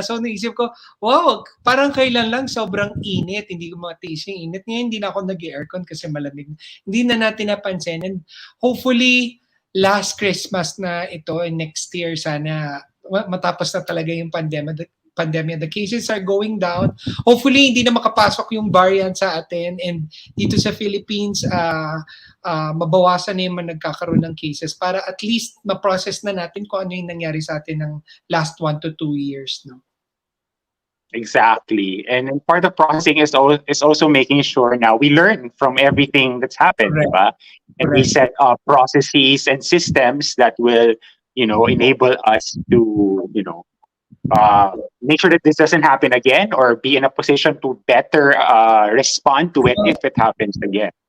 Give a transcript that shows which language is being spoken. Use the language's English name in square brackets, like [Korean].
[Filipino] So, naisip ko, wow, parang kailan lang sobrang init. Hindi ko matiis yung init. Ngayon, hindi na ako nag-aircon kasi malamig. Hindi na natin napansin. [English] And hopefully, last Christmas [Filipino] na ito [English] and next year [Filipino] sana matapos na talaga yung pandemya. [English] The cases are going down. [Filipino] Hopefully hindi na makapasok yung variant sa atin, and dito sa Philippines mabawasan na yung nagkakaroon ng cases para at least ma-process na natin kung ano yung nangyari sa atin ng [English] last 1 to 2 years, [Filipino] no? [English] Exactly. And part of processing is also making sure now we learn from everything that's happened, diba? And we set up processes and systems that will, enable us to, make sure that this doesn't happen again, or be in a position to better respond to it if it happens again.